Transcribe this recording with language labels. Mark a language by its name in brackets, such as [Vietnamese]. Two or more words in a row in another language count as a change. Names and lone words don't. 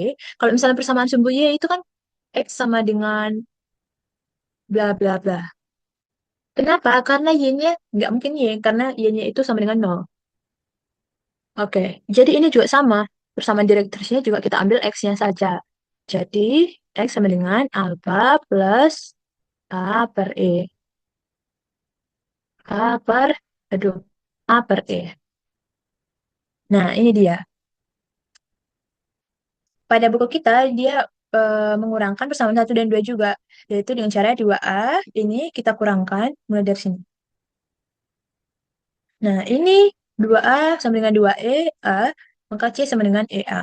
[Indonesian] Kalau misalnya persamaan sumbu Y itu kan X sama dengan bla bla bla. Kenapa? Karena Y-nya nggak mungkin Y, karena Y-nya itu sama dengan nol. Oke, jadi ini juga sama. Persamaan direktrisnya juga kita ambil X-nya saja. Jadi, X sama dengan alfa plus A per E. A per, aduh, A per E. Nah, ini dia. Pada buku kita, dia mengurangkan persamaan satu dan 2 juga. Yaitu dengan cara 2A, ini kita kurangkan mulai dari sini. Nah, ini 2A sama dengan 2E, A, maka C sama dengan EA.